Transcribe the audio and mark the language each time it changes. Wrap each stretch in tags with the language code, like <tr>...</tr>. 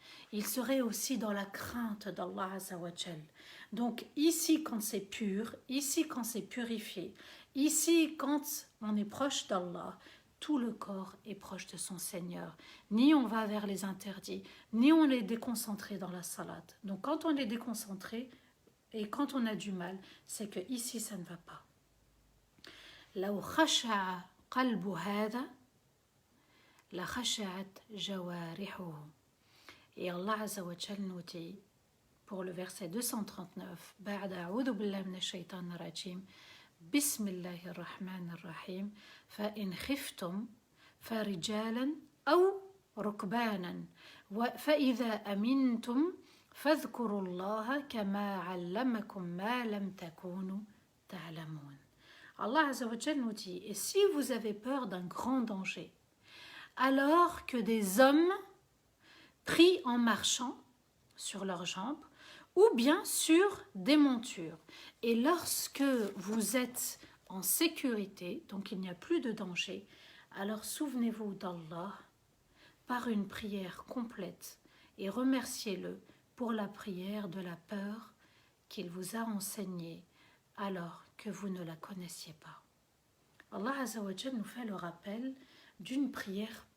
<fr>Il serait aussi dans la crainte d'Allah Azza wa Jal. Donc ici quand c'est pur, ici quand c'est purifié, ici quand on est proche d'Allah, tout le corps est proche de son Seigneur. Ni on va vers les interdits, ni on est déconcentré dans la salat. Donc quand on est déconcentré et quand on a du mal, c'est que ici ça ne va pas.</fr> <ar>لو خشع قلب هذا لخشعت جوارحه.</ar> <fr>Et Allah Azza wa Jal nous dit, pour le verset 239,</fr> <ar>بعد أعوذ بالله من الشيطان الرجيم بسم الله الرحمن الرحيم فإن خفتم فرجالا أو ركبانا فإذا أمنتم فاذكروا الله كما علمكم ما لم تكونوا تعلمون.</ar> <fr>Allah Azza wa Jal nous dit, et si vous avez peur d'un grand danger, alors que des hommes pris en marchant sur leurs jambes ou bien sur des montures. Et lorsque vous êtes en sécurité, donc il n'y a plus de danger, alors souvenez-vous d'Allah par une prière complète et remerciez-le pour la prière de la peur qu'il vous a enseignée alors que vous ne la connaissiez pas. Allah Azza wa Jalla nous fait le rappel d'une prière</fr>